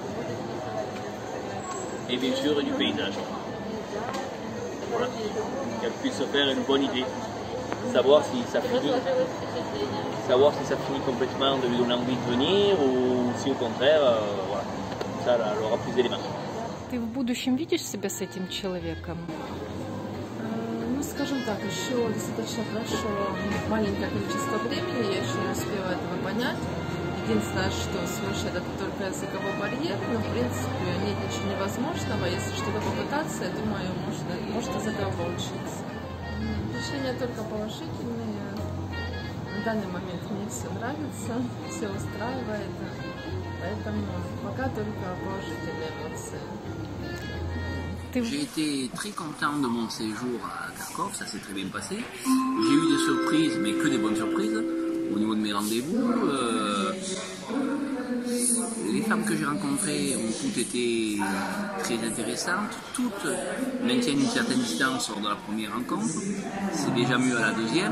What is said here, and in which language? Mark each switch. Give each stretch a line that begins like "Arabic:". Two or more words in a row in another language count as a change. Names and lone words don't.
French: Et bien sûr du paysage. Voilà. Qu'elle puisse se faire une bonne idée. Savoir si ça finit complètement de lui donner envie de venir ou si au contraire, voilà. Comme ça elle aura plus d'éléments.
Russian: Ты в будущем видишь себя с этим человеком? Ну, скажем так, еще достаточно прошло маленькое количество времени, я еще не успела этого понять. Единственное, что смущает, это только языковой барьер, но в принципе нет ничего невозможного. Если что-то попытаться, я думаю, может из этого получиться. Решения только положительные. В данный момент мне все нравится, все устраивает. Поэтому пока только положительные эмоции.
French: J'ai été très content de mon séjour à Kharkov, ça s'est très bien passé. J'ai eu des surprises, mais que des bonnes surprises au niveau de mes rendez-vous. Les femmes que j'ai rencontrées ont toutes été très intéressantes, toutes maintiennent une certaine distance lors de la première rencontre, c'est déjà mieux à la deuxième.